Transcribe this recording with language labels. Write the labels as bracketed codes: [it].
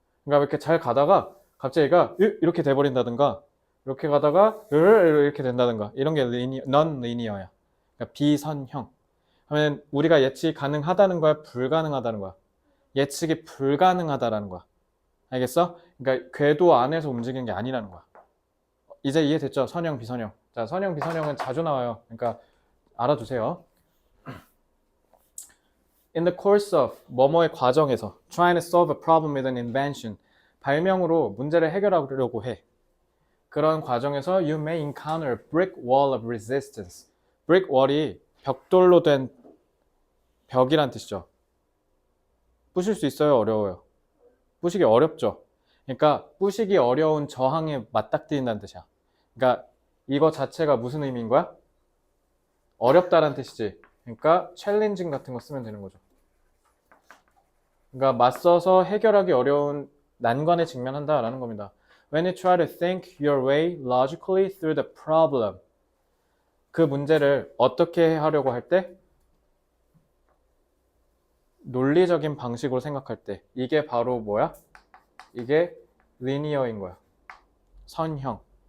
[ko] 그러니까 이렇게 잘 가다가 갑자기 얘가 이렇게 돼버린다든가 이렇게 가다가 이렇게 된다든가 이런 게 non 리니어야. 그러니까 비선형. 하면 우리가 예측이 가능하다는 거야, 불가능하다는 거야? 예측이 불가능하다라는 거야. 알겠어? 그러니까 궤도 안에서 움직이는 게 아니라는 거야. 이제 이해됐죠? 선형, 비선형. 자, 선형, 비선형은 자주 나와요. 그러니까 알아두세요. [en] In the course of [ko] 뭐뭐의 과정에서 [en] trying to solve a problem with an invention [ko] 발명으로 문제를 해결하려고 해. 그런 과정에서 [en] you may encounter a brick wall of resistance. [ko] brick wall이 벽돌로 된 벽이란 뜻이죠. 부실 수 있어요? 어려워요? 부시기 어렵죠. 그러니까 부시기 어려운 저항에 맞닥뜨린다는 뜻이야. 그러니까 이거 자체가 무슨 의미인 거야? 어렵다는 뜻이지. 그러니까 챌린징 같은 거 쓰면 되는 거죠. 그러니까 맞서서 해결하기 어려운 난관에 직면한다라는 겁니다. [en] When you try to think your way logically through the problem. [ko] 그 문제를 어떻게 하려고 할 때? 논리적인 방식으로 생각할 때. 이게 바로 뭐야? 이게 리니어인 거야. 선형.